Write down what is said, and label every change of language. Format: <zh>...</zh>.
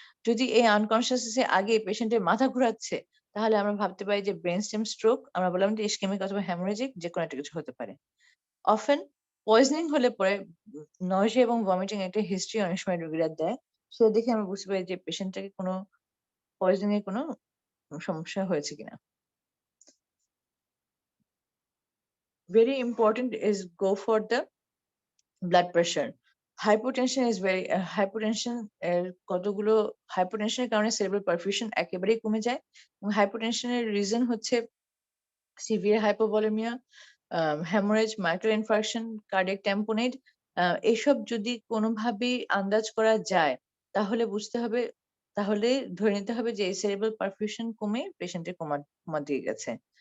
<bn>যদি এই আনকনশিয়াস আগে পেশেন্টের মাথা ঘোরাচ্ছে, তাহলে আমরা ভাবতে পারি যে ব্রেন স্টেম স্ট্রোক, আমরা বললাম যে ইসকেমিক অথবা হ্যামোরেজিক, যে কোনো একটা কিছু হতে পারে। অফেন পয়জনিং হলে পরে নয়সিয়া এবং ভমিটিং একটা হিস্ট্রি অনেক সময় রোগীরা দেয়, সেটা দেখে আমরা বুঝতে পারি যে পেশেন্টটাকে কোনো পয়জনিং এর কোনো সমস্যা হয়েছে কিনা।</bn> <en>Very important is go for the blood pressure. Hypotension is very hypotension</en> <bn>কতগুলো হাইপোটেনশনের কারণে সেরেব্রাল পারফিউশন একেবারেই কমে যায়, এবং হাইপোটেনশনের রিজন হচ্ছে severe hypovolaemia, haemorrhage, micro infarction, cardiac tamponade. এইসব যদি কোনোভাবেই আন্দাজ করা যায়, তাহলে ধরে নিতে হবে যে সেরেব্রাল পারফিউশন কমে পেশেন্টের কোমা দিয়ে গেছে।</bn>